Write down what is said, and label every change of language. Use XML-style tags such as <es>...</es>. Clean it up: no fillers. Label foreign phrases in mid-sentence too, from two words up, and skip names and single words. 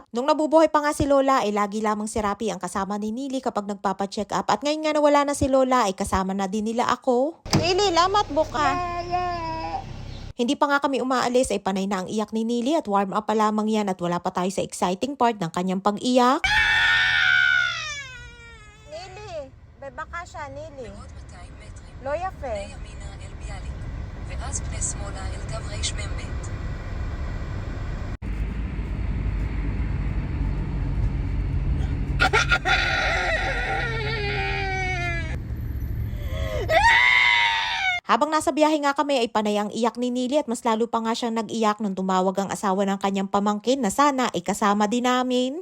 <tl>Nung nabubuhay pa nga si Lola ay lagi lamang si Rapi ang kasama ni Nili kapag nagpapa-check up at ngayon nga na wala na si Lola ay kasama na din nila ako. Nili, lamat buka. Hindi pa nga kami umaalis ay panay na ang iyak ni Nili at</tl> <en>warm up</en> <tl>pa lamang yan at wala pa tayo sa</tl> <en>exciting part</en> <tl>ng kanyang pag-iyak. Nili, bebaka siya, Nili.</tl> <he>לא יפה. ימינה אל ביאליק, ואז פני שמאלה אל קו רמ"ב.</he> <tl>Habang nasa biyahe nga kami ay panay ang iyak ni Nili at mas lalo pa nga siyang nag-iyak nung tumawag ang asawa ng kanyang pamangkin na sana ay kasama din namin.</tl>